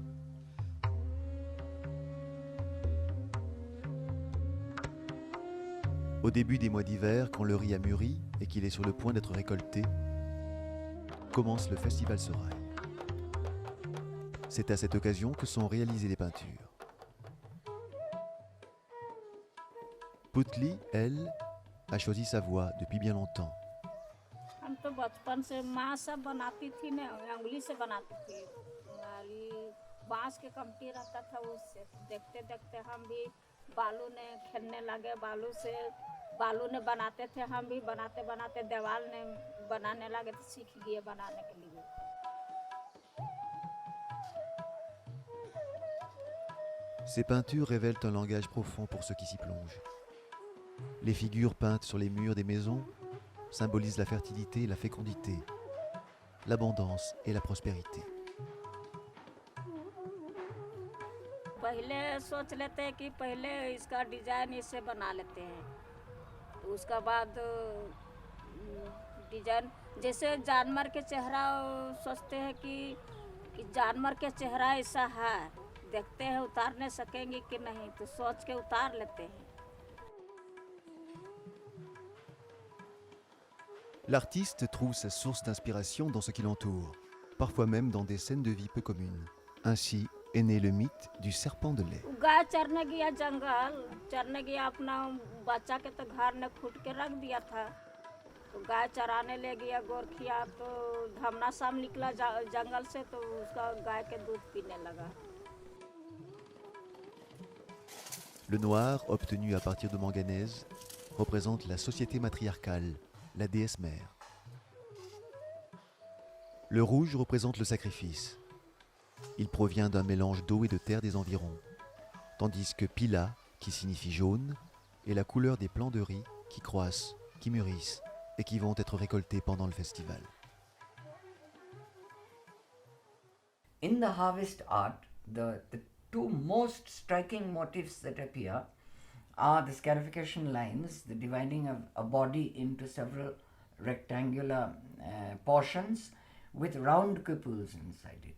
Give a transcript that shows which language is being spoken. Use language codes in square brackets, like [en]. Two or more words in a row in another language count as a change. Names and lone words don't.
[fr] Au début des mois d'hiver, quand le riz a mûri et qu'il est sur le point d'être récolté, commence le festival soraï. C'est à cette occasion que sont réalisées les peintures. Putli, elle, a choisi sa voie depuis bien longtemps. [hi] हम तो बचपन से माँ सब बनाती थी ना, उंगली से बनाती थी। बांस के कमटी रहता था, उससे देखते देखते हम भी बालू ने खेलने लगे, बालू ने बनाते थे, हम भी बनाते बनाते दीवार ने बनाने लगे तो सीख गए बनाने के लिए। [fr] Ces peintures révèlent un langage profond pour ceux qui s'y plongent. Les figures peintes sur les murs des maisons symbolisent la fertilité et la fécondité. l'abondance et la prospérité. [hi] पहले सोच लेते हैं कि पहले इसका डिजाइन इससे बना लेते हैं, तो उसका बाद डिजाइन जैसे जानवर के चेहरा सोचते हैं कि जानवर के चेहरा ऐसा है, देखते हैं उतार नहीं सकेंगे कि नहीं, तो सोच के उतार लेते हैं. [fr] L'artiste trouve sa source d'inspiration dans ce qui l'entoure, parfois même dans des scènes de vie peu communes. Ainsi est né le mythe du serpent de lait. [hi] गाय चरने गया जंगल, चरने गया, अपना बच्चा के तो घर ने खूट के रख दिया था, तो गाय चराने ले गया गोरखिया, तो धमना शाम निकला जंगल से, तो उसका गाय के दूध पीने लगा. [fr] Le noir, obtenu à partir de manganèse, représente la société matriarcale, la déesse mère. Le rouge représente le sacrifice. Il provient d'un mélange d'eau et de terre des environs, tandis que pila, qui signifie jaune, est la couleur des plants de riz qui croissent, qui mûrissent et qui vont être récoltés pendant le festival. [en] In the harvest art, the two most striking motifs that appear are the scarification lines, the dividing of a body into several rectangular portions with round cupules inside it.